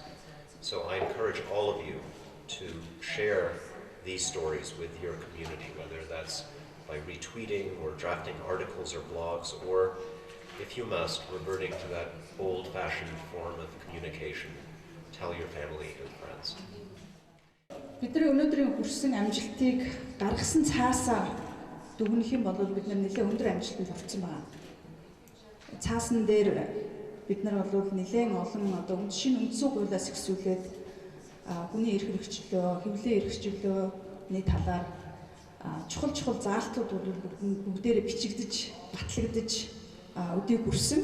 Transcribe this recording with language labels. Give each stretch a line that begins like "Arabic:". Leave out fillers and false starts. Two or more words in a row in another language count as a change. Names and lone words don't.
English: So I encourage all of you to share these stories with your community, whether that's by retweeting or drafting articles or blogs, or, if you must, reverting to that old-fashioned form of communication. Tell your family and friends.
Mongolian: Бидний өнөөдрийн хүрсэн амжилтыг гаргасан цаасаа дүгнэх юм бол бид нэлээд өндөр амжилтанд хүрсэн байна. Цаасан дээр бид нар бол нэлээд олон шинэ үндсэн хуулиас эхсүүлээд хүний эрх хэрэгчлөө, хэвлэлийн эрхчлөөний талаар чухал заалтууд бүгдээрээ бичигдэж, батлагдаж өдийг хүрсэн.